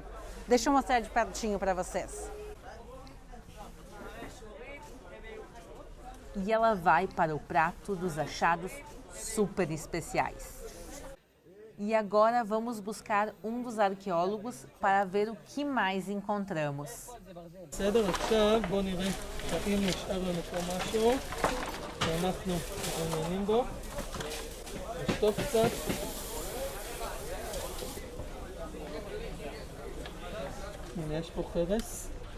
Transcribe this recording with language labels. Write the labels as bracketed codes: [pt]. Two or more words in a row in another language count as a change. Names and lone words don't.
[pt] Deixa eu mostrar de pertinho para vocês. E ela vai para o prato dos achados super especiais. E agora vamos buscar um dos arqueólogos para ver o que mais encontramos. [he] בסדר, עכשיו בואו נראה האם נשאר לנו פה משהו שאנחנו מעוניינים בו. נשטוף קצת. הנה יש פה חרס.